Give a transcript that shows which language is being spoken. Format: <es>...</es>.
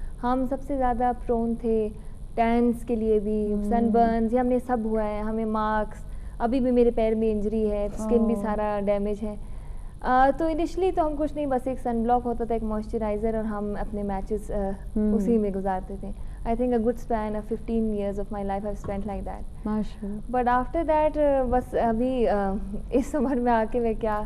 <ur>ہم سب سے زیادہ پرون تھے ٹینس کے لیے بھی, سن برنز, یہ ہم نے سب ہوا ہے, ہمیں مارکس, ابھی بھی میرے پیر میں انجری ہے, اسکن بھی سارا ڈیمیج ہے. تو انیشلی تو ہم کچھ نہیں, بس ایک سن بلاک ہوتا تھا, ایک موئسچرائزر, اور ہم اپنے میچز اسی میں گزارتے تھے.</ur> <en>I think a good span of 15 years of my life I've spent like that.</en> <ur>ماشاءاللہ.</ur> <en>But after that</en> <ur>بس ابھی اس عمر میں آ کے میں کیا,</ur>